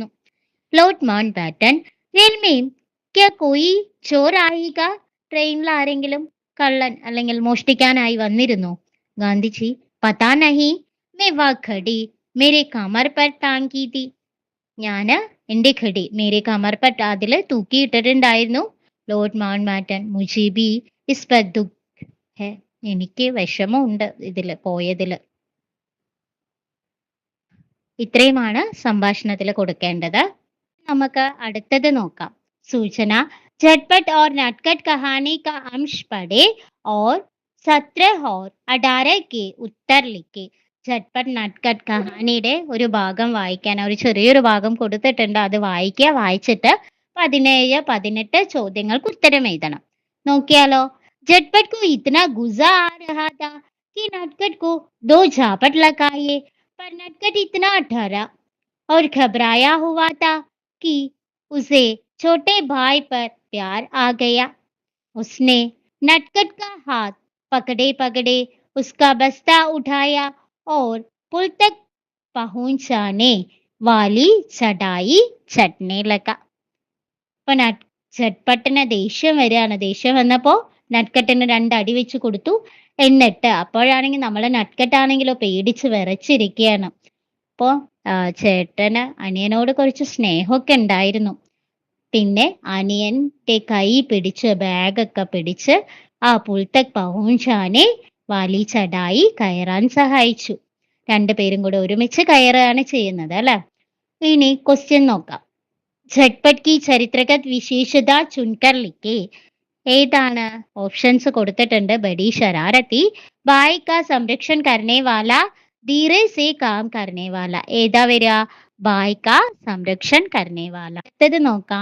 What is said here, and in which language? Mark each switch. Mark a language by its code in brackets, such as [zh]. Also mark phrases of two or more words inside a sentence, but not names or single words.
[ml] ലോർഡ് മൗണ്ട് ബാറ്റൺ [hi] रेल में क्या कोई चोर आया क [ml] ട്രെയിനിൽ ആരെങ്കിലും കള്ളൻ അല്ലെങ്കിൽ മോഷ്ടിക്കാനായി വന്നിരുന്നോ? [hi] ഗാന്ധിജി पता नहीं मैं वह घड़ी मेरे कमर पर टांगी थी [ml] ഞാന് എന്റെ [hi] घड़ी मेरे कमर पर [ml] അതില് തൂക്കിയിട്ടിട്ടുണ്ടായിരുന്നു. [hi] ലോർഡ് മൗണ്ട് ബാറ്റൺ മുझे भी इस पर दुख है [ml] എനിക്ക് വിഷമമുണ്ട് ഇതില് പോയതില്. ഇത്രയുമാണ് സംഭാഷണത്തിൽ കൊടുക്കേണ്ടത്. നമുക്ക് അടുത്തത് നോക്കാം. [hi] സൂചന झटपट और नटखट कहानी का अंश पढ़े और 17 और 18 के उत्तर लिखे. [ml] झटपट നട്ട്കട്ട് കഹാനിയുടെ ഒരു ഭാഗം വായിക്കാൻ ഒരു ചെറിയൊരു ഭാഗം കൊടുത്തിട്ടുണ്ട്. അത് വായിക്കുക. വായിച്ചിട്ട് 17, 18 ചോദ്യങ്ങൾക്ക് ഉത്തരം എഴുതണം. നോക്കിയാലോ. [hi] झटपट को इतना गुस्सा आ रहा था कि नटखट को 2 झापट लगाए, पर नटखट इतना डरा और घबराया हुआ था कि उसे छोटे भाई पर प्यार आ गया. उसने नटखट का हाथ पकड़े पकड़े उसका बस्ता उठाया और पुल तक पहुंचाने वाली चढ़ाई चढ़ने लगा. [ml] അപ്പൊ झटपटന് ദേഷ്യം വരികയാണ്. ദേഷ്യം വന്നപ്പോ നട്ട്കട്ടിന് 2 അടി വെച്ച് കൊടുത്തു. എന്നിട്ട് അപ്പോഴാണെങ്കിൽ നമ്മളെ നട്ട്കട്ടാണെങ്കിലോ പേടിച്ച് വിറച്ചിരിക്കുകയാണ്. അപ്പോ ചേട്ടന് അനിയനോട് കുറച്ച് സ്നേഹമൊക്കെ ഉണ്ടായിരുന്നു. പിന്നെ അനിയന്റെ കൈ പിടിച്ച് ബാഗൊക്കെ പിടിച്ച് ആ [hi] पुल तक पहुंचाने वाली चढ़ाई [ml] കയറാൻ സഹായിച്ചു. രണ്ടുപേരും കൂടെ ഒരുമിച്ച് കയറുകയാണ് ചെയ്യുന്നത് അല്ലെ. ഇനി ക്വസ്റ്റ്യൻ നോക്കാം. [hi] झटपट की चरित्रगत विशेषता चुनकर लिखें. ഏതാണ്? [ml] ഓപ്ഷൻസ് കൊടുത്തിട്ടുണ്ട്. [hi] बड़ी शरारती, भाई का संरक्षण करने वाला, धीरे से काम करने वाला. [ml] ഏതാ വരിക? [hi] भाई का संरक्षण करने वाला. [ml] അടുത്തത് നോക്കാം.